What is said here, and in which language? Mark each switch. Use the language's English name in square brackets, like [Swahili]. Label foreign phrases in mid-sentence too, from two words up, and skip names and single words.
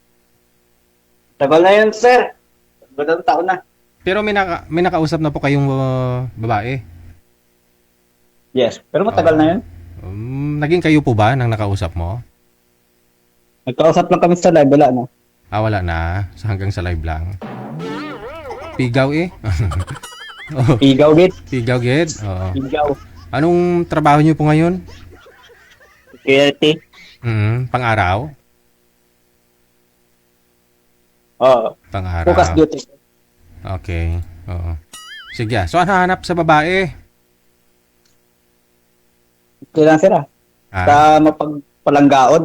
[Filipino] Tagal na yun, sir. Bagong taon na. Pero may nakausap na po kayong babae. Yes. Pero matagal na yun. Naging kayo po ba nang nakausap mo? Nagkausap lang kami sa live. Wala na. Wala na. Hanggang sa live lang. [Hiligaynon] Pigaw eh. [Filipino] Oh, [Hiligaynon] Pigaw, git. pigaw gid. Oo. Pigaw. [Filipino] Anong trabaho niyo po ngayon? Security. Pang-araw? Oo. Pang-araw. [English] Focus duty. [Filipino] Okay. Oo. Sige. So, ano hanap sa babae? Okay lang, sir, ah. Sa mapagpalanggaon.